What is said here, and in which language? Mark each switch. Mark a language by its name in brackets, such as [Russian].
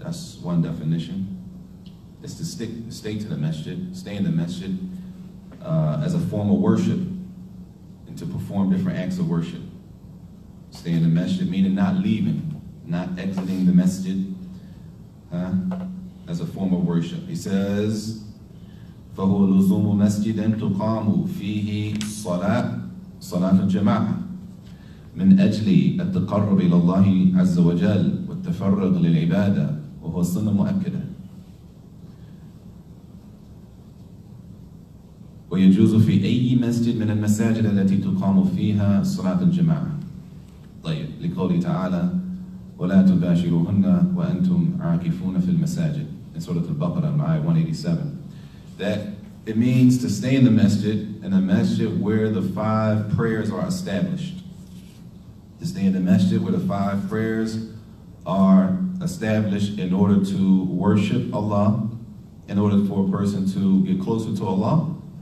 [English] That's one definition. It's to stay to the masjid, stay in the masjid as a form of worship, and to perform different acts of worship. Stay in the masjid, meaning not leaving, not exiting the masjid, as a form of worship. He says, [Arabic] فهو لزوم مسجد تقام فيه صلاة الجماعة من أجل التقرب إلى الله عز وجل والتفرغ للعبادة وهو سنة مؤكدة. ويجوز في أي مسجد من المساجد التي تقام فيها صلاة الجماعة. طيب, لقوله تعالى ولا تباشروهن وأنتم عاكفون في المساجد, [English] in Surah Al-Baqarah, ayah 187. That it means to stay in the masjid where the 5 prayers are established. To stay in the masjid where the 5 prayers are established in order to worship Allah, in order for a person to get closer to Allah.